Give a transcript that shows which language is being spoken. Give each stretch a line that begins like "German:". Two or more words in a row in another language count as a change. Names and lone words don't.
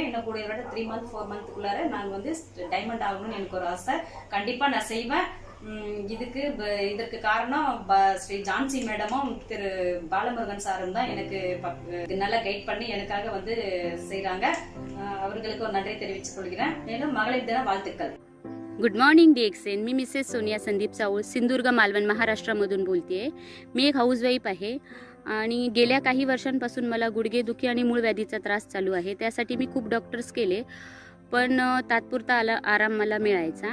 Tamil: இன்னும் கூடிய விரைவில் 3 மந்த் 4 மந்த்துக்குள்ளார நான் வந்து டைமண்ட் ஆகணும்னு எனக்கு ஒரு ஆசை. கண்டிப்பாக நான் செய்வேன். இதற்கு காரணம் ஸ்ரீ ஜான்சி மேடமும் திரு பாலமுருகன் சாரும் தான் எனக்கு நல்லா கைட் பண்ணி எனக்காக வந்து செய்கிறாங்க. அவர்களுக்கு ஒரு நன்றி தெரிவித்துக் கொள்கிறேன். மேலும் மகளிர் தின வாழ்த்துக்கள்.
English: Good morning DXN.
Marathi: मी मिसेस सोनिया संदीप साऊळ सिंधुदुर्ग मालवण महाराष्ट्रामधून बोलते आहे. मी एक हाऊसवाईफ आहे आणि गेल्या काही वर्षांपासून मला गुडघेदुखी आणि मूळ व्याधीचा त्रास चालू आहे. त्यासाठी मी खूप डॉक्टर्स केले पण तात्पुरता आराम मला मिळायचा.